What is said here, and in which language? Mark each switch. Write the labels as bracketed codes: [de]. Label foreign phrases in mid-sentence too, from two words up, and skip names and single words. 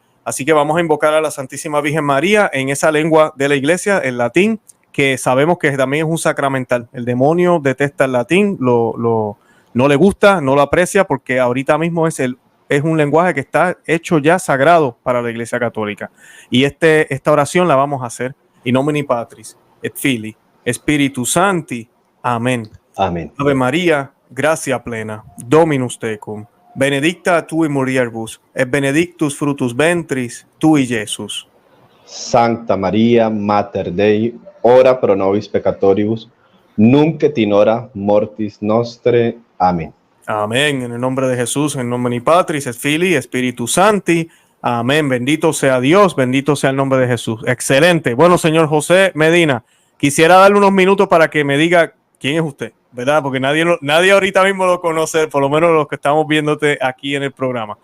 [es] Así que vamos a invocar a la Santísima Virgen María en esa lengua de la iglesia, el latín, que sabemos que también es un sacramental. El demonio detesta el latín, no le gusta, no lo aprecia, porque ahorita mismo es un lenguaje que está hecho ya sagrado para la iglesia católica. Y esta oración la vamos a hacer [la] in nomine Patris et Filii Spiritus Sancti. [es] Amén. Amén. [la] Ave María, gracia plena, Dominus tecum, benedicta tu in mulieribus, et benedictus fructus ventris tui, Jesús. Sancta María, Mater Dei, ora pro nobis peccatoribus, nunc et in hora mortis nostre. [es] Amén. Amén. En el nombre de Jesús, en nombre de [la] Patris, et Filii, Spiritus Sancti. [es] Amén. Bendito sea Dios, bendito sea el nombre de Jesús. Excelente. Bueno, señor José Medina, quisiera darle unos minutos para que me diga quién es usted, ¿verdad? Porque nadie ahorita mismo lo conoce, por lo menos los que estamos viéndote aquí en el programa.